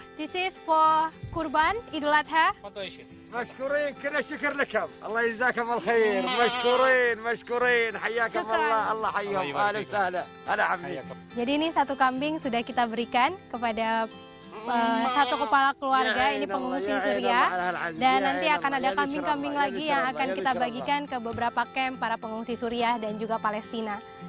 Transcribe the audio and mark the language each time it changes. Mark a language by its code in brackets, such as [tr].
[en] This is for Kurban Idul Adha. [ar] مشكورين كل الشكر لكم الله يجزاكم الخير مشكورين حياكم الله الله حيهم اهلا وسهلا هلا عمي. [id] Jadi ini 1 kambing sudah kita berikan kepada 1 kepala keluarga ini pengungsi Suriah, dan nanti akan ada kambing-kambing lagi yang akan kita bagikan ke beberapa camp para pengungsi Suriah dan juga Palestina.